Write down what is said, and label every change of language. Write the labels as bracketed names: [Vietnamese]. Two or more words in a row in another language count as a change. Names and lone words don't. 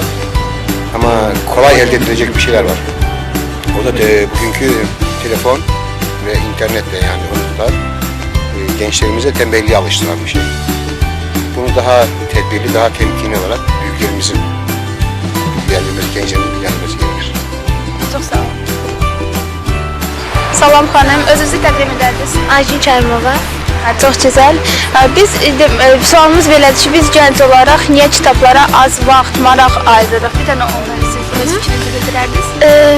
[Turkish] Ama kolay elde edilecek bir şeyler var. Orada bugünkü telefon ve internetle yani unutlar gençlerimize tembelliğe alıştıran bir şey. Bunu daha tedbirli, daha temkinli olarak büyüklerimizin bilgilendirmesi, gençlerimizin bilgilendirmesi gerekir. [Azerbaijani] Çox sağ olun. Salam xanım, özünüzü təqdim edərdiniz. Ayşin Kərimova. Çox gözəl. Biz sualımız belədir ki, biz gənc olaraq niyə kitablara az vaxt, maraq ayırırıq? Bir dənə onları siz öz fikrinizi bildirərdiniz.